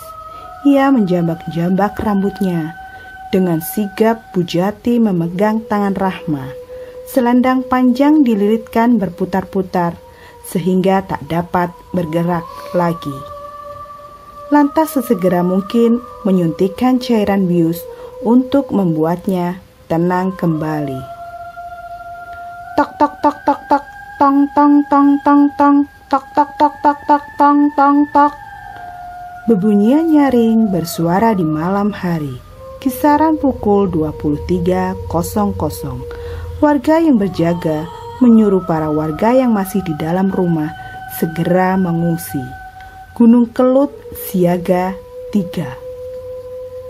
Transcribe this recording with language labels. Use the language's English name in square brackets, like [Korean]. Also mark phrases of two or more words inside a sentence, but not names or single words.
[Indonesian] Ia menjambak-jambak rambutnya. Dengan sigap Bu Jati memegang tangan Rahma. Selendang panjang dililitkan berputar-putar sehingga tak dapat bergerak lagi. Lantas sesegera mungkin menyuntikkan cairan bius untuk membuatnya tenang kembali. Tok tok tok tok tok, tong tong tong tong tong, tok tok tok tok tok, tong tong tok. Bebunyian nyaring bersuara di malam hari, kisaran pukul 23.00. Warga yang berjaga menyuruh para warga yang masih di dalam rumah segera mengungsi. Gunung Kelut siaga 3.